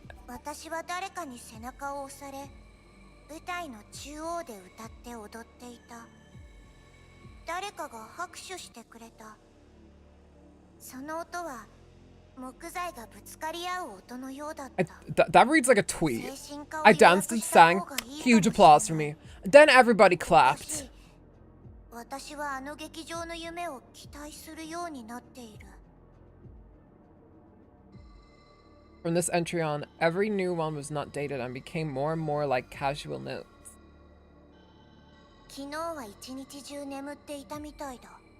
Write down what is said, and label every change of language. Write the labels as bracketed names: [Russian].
[Japanese] 私は誰かに背中を押され、舞台の中央で歌って踊っていた。誰かが拍手してくれた。その音は木材がぶつかり合う音のようだった。 [English] That reads like a tweet. I danced and sang, huge applause for me. Then everybody clapped. [Japanese] 私はあの劇場の夢を期待するようになっている。 [English] From this entry on, every new one was not dated and became more and more like casual notes. [Japanese] 昨日は一日中眠っていたみたいだ。